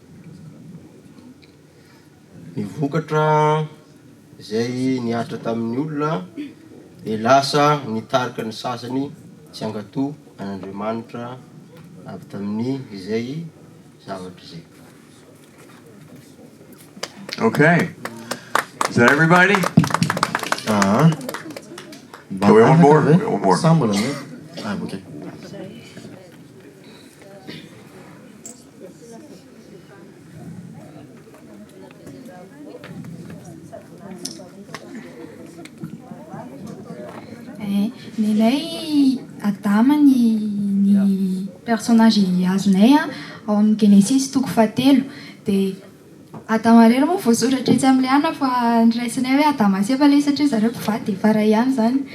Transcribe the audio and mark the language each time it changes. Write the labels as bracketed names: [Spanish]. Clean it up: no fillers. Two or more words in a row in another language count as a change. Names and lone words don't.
[Malagasy] ny vokatra zay niatra tamin'ny olona dia lasa nitarika ny sasany tsy angato an'Andriamanitra avy tamin'ny izay zavatra izay. [English] Okay. Is that everybody? Do we want more? One more. Okay. [Malagasy] Nenay Adama ny personnage azonay ao amin'ny Genesis toko fahatelo dia Adama reny moa voasoratra etsy amin'ny ana fa niraisinay hoe Adama sy efa le satria zareo mpivady efa ray ihany zany.